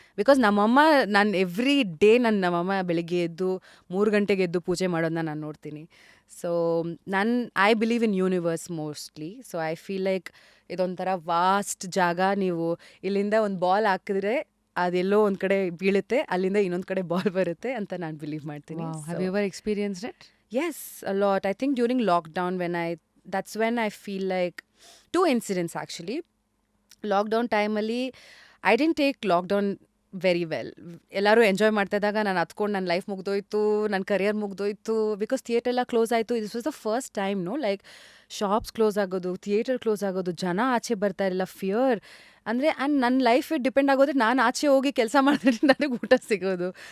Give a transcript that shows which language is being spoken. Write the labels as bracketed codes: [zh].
[kn] Because ನಮ್ಮಮ್ಮ ನಾನು every day ನಮ್ಮಮ್ಮ ಬೆಳಿಗ್ಗೆ ಎದ್ದು 3 ಗಂಟೆಗೆ ಎದ್ದು ಪೂಜೆ ಮಾಡೋದನ್ನ ನಾನು ನೋಡ್ತೀನಿ. [en] So I believe in universe mostly. So I feel like [kn] ಇದೊಂಥರ ವಾಸ್ಟ್ ಜಾಗ. ನೀವು ಇಲ್ಲಿಂದ ಒಂದು ಬಾಲ್ ಹಾಕಿದ್ರೆ ಅದೆಲ್ಲೋ ಒಂದು ಕಡೆ ಬೀಳುತ್ತೆ, ಅಲ್ಲಿಂದ ಇನ್ನೊಂದು ಕಡೆ ಬಾಲ್ ಬರುತ್ತೆ ಅಂತ ನಾನು ಬಿಲೀವ್ ಮಾಡ್ತೀನಿ. [en] Have you ever experienced it? Yes, a lot. I think during lockdown that's when I feel like 2 incidents actually. Lockdown time ಅಲ್ಲಿ I didn't take lockdown very well. [kn] ಎಲ್ಲರೂ ಎಂಜಾಯ್ ಮಾಡ್ತಾ ಇದ್ದಾಗ ನಾನು ಹತ್ಕೊಂಡು ನನ್ನ ಲೈಫ್ ಮುಗ್ದೋಯ್ತು, ನನ್ನ ಕರಿಯರ್ ಮುಗ್ದೋಯ್ತು. ಬಿಕಾಸ್ ಥಿಯೇಟರ್ ಎಲ್ಲ close ಆಯಿತು. [en] this was the first time like [kn] shops close ಆಗೋದು, ಥಿಯೇಟರ್ ಕ್ಲೋಸ್ ಆಗೋದು, ಜನ ಆಚೆ ಬರ್ತಾ ಇರಲಿಲ್ಲ, ಫಿಯರ್. ಅಂದರೆ ಆ್ಯಂಡ್ ನನ್ನ ಲೈಫ್ ಡಿಪೆಂಡ್ ಆಗೋದ್ರೆ ನಾನು ಆಚೆ ಹೋಗಿ ಕೆಲಸ ಮಾಡಿದ್ರೆ ನನಗೆ ಊಟ ಸಿಗೋದು.